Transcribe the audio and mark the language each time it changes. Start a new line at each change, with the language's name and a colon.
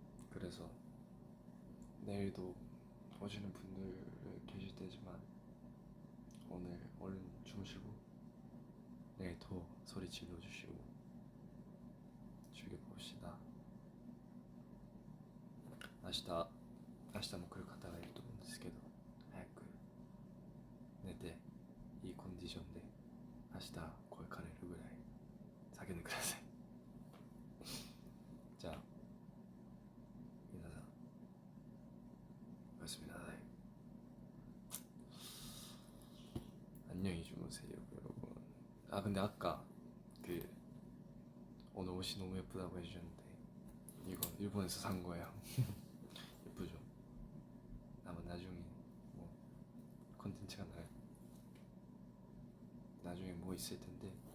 Korean: 그래서 내일도 오시는 분들 계실 때지만 오늘 얼른 주무시고 내일 더 소리 질러주시고 즐겨봅시다.
Japanese: 明日も来る方がいると思うんですけど、早く寝ていいコンディションで明日声かれるぐらい叫んでください。じゃあ皆さんおやすみなさい。
Korean: 안녕히 주무세요 여러분. 아 근데 아까 그 오늘 옷이 너무 예쁘다고 해주셨는데 이거 일본에서 산 거예요. 예쁘죠? 아마 나중에 뭐 컨텐츠가 나중에 뭐 있을 텐데.